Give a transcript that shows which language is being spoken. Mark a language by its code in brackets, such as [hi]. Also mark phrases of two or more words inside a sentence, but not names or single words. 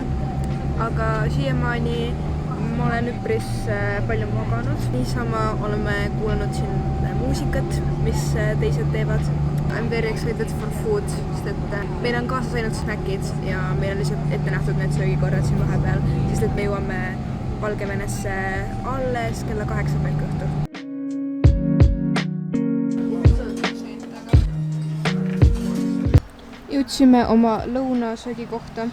[et] Aga siiamaani ma olen üpris palju maganud. Niisama oleme kuulanud siin muusikat, mis teised teevad. [en] I'm very excited for food, [et] sest et meil on kaasas ainult snäkid ja meil on lihtsalt ette nähtud need söögikorrad siin vahepeal, sest et me jõuame Valgevenesse alles kella 8 pealt õhtul. Jõudsime oma lõunasöögikohta.